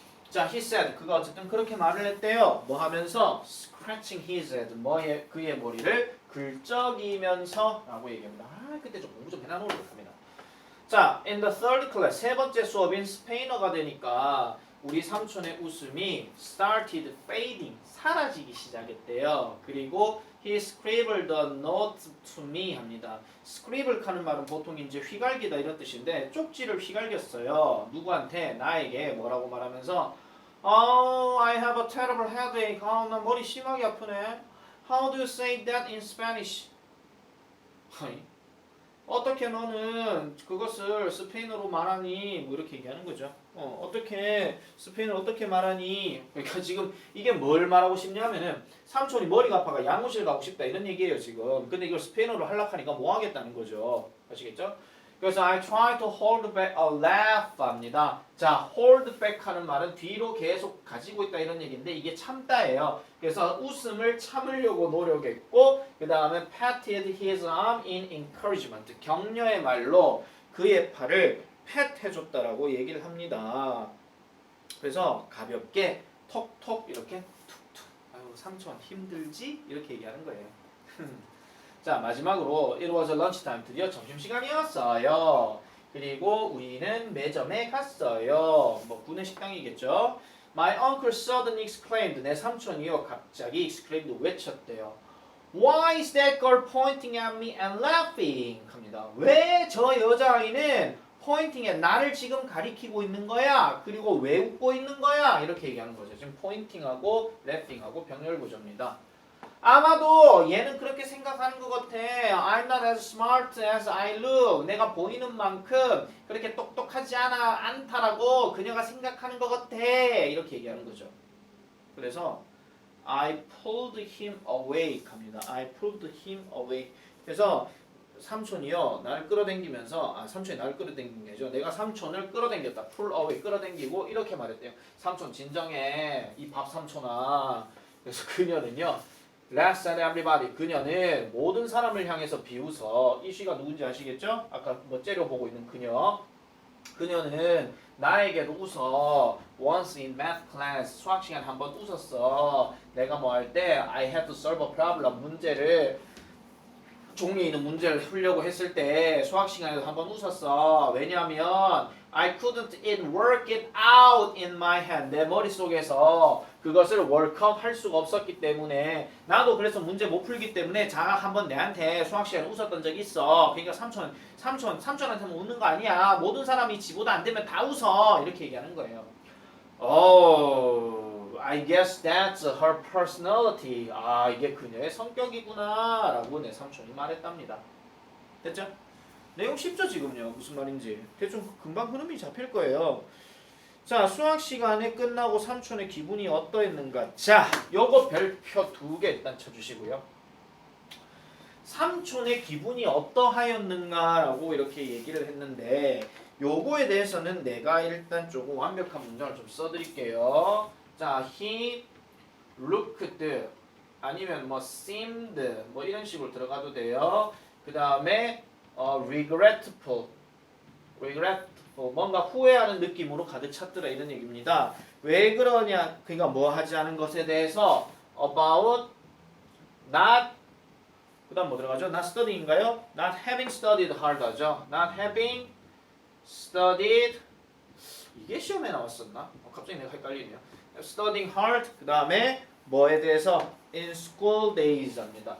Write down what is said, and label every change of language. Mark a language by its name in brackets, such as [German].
[Korean] 자, [English] he said [Korean] 그가 어쨌든 그렇게 말을 했대요. 뭐 하면서 [English] scratching his head [Korean] 그의 머리를 긁적이면서 라고 얘기합니다. 그때 좀 공부 좀 해놔놓으려고 합니다. 자, [English] in the third class [Korean] 세 번째 수업인 스페인어가 되니까 우리 삼촌의 웃음이 [English] started fading [Korean] 사라지기 시작했대요. [English] 그리고 he scribbled a note to me 합니다. [Korean] scribble 하는 말은 보통 이제 휘갈기다 이런 뜻인데 쪽지를 휘갈겼어요. 누구한테? 나에게 뭐라고 말하면서 [English] I have a terrible headache. [Korean] 나 머리 심하게 아프네. [English] How do you say that in Spanish? [Korean] 어떻게 너는 그것을 스페인어로 말하니? 뭐 이렇게 얘기하는 거죠. 어떻게 스페인어로 어떻게 말하니? 그러니까 지금 이게 뭘 말하고 싶냐면은 삼촌이 머리가 아파가 양호실 가고 싶다 이런 얘기예요 지금. 근데 이걸 스페인어로 하려고 하니까 뭐 하겠다는 거죠. 아시겠죠? [English] 그래서 I try to hold back a laugh 합니다. [Korean] 자, hold back 하는 말은 뒤로 계속 가지고 있다 이런 얘기인데 이게 참다예요. 그래서 웃음을 참으려고 노력했고 그 다음에 [English] patted his arm in encouragement. [Korean] 격려의 말로 그의 팔을 pat 해줬다라고 얘기를 합니다. 그래서 가볍게 톡톡 이렇게 툭툭 아유 삼촌 힘들지? 이렇게 얘기하는 거예요. [English] 자, 마지막으로 it was lunch time. [Korean] 드디어 점심시간이었어요. 그리고 우리는 매점에 갔어요. 뭐 구내식당이겠죠. [English] My uncle suddenly exclaimed. [Korean] 내 삼촌이요 갑자기 exclaimed 외쳤대요. [English] Why is that girl pointing at me and laughing? [Korean] 합니다. 왜 저 여자아이는 [English] pointing at [Korean] 나를 지금 가리키고 있는 거야? 그리고 왜 웃고 있는 거야? 이렇게 얘기하는 거죠. 지금 pointing하고 laughing하고 병렬 구조입니다. 아마도 얘는 그렇게 생각하는 것 같아. [English] I'm not as smart as I look. [Korean] 내가 보이는 만큼 그렇게 똑똑하지 않다라고 그녀가 생각하는 것 같아. 이렇게 얘기하는 거죠. [English] 그래서 I pulled him away 합니다. I pulled him away. [Korean] 그래서 삼촌이요 나를 끌어당기면서 삼촌이 나를 끌어당긴 게죠. 내가 삼촌을 끌어당겼다. pull away 끌어당기고 이렇게 말했대요. 삼촌 진정해. 이 밥 삼촌아. 그래서 그녀는요. [English] Less than everybody. [Korean] 그녀는 모든 사람을 향해서 비웃어. 이 시가 누군지 아시겠죠? 아까 뭐 째려보고 있는 그녀. 그녀는 나에게도 웃어. [English] Once in math class. [Korean] 수학 시간 한번 웃었어. 내가 뭐 할 때 [English] I had to solve a problem. [Korean] 문제를 종류에 있는 문제를 풀려고 했을 때 수학 시간에도 한번 웃었어. [English] 왜냐하면 I couldn't work it out in my head. [Korean] 내 머릿속에서 그것을 workआ웃 할 수가 없었기 때문에 나도 그래서 문제 못 풀기 때문에 자가 한번 내한테 수학 시간에 웃었던 적이 있어. 그러니까 삼촌한테는 웃는 거 아니야. 모든 사람이 지보다 안 되면 다 웃어. 이렇게 얘기하는 거예요. [English] Oh, I guess that's her personality. [Korean] 아, 이게 그녀의 성격이구나 라고 내 삼촌이 말했답니다. 됐죠? 내용 쉽죠 지금요. 무슨 말인지 대충 금방 흐름이 잡힐 거예요. 자, 수학 시간에 끝나고 삼촌의 기분이 어떠했는가. 자, 요거 별표 2개 일단 쳐주시고요. 삼촌의 기분이 어떠하였는가 라고 이렇게 얘기를 했는데 요거에 대해서는 내가 일단 조금 완벽한 문장을 좀 써드릴게요. 자, [English] he looked [Korean] 아니면 뭐 seemed 뭐 이런 식으로 들어가도 돼요. 그 다음에 regretful 뭔가 후회하는 느낌으로 가득 찼더라 이런 얘기입니다. 왜 그러냐? 그러니까 뭐 하지 않은 것에 대해서 about not 그 다음 뭐 들어가죠? [English] not studying인가요? not having studied hard 하죠. [Korean] not having studied 이게 시험에 나왔었나? 갑자기 내가 헷갈리네요. [English] studying hard [Korean] 그 다음에 뭐에 대해서 [English] in school days [Korean] 합니다.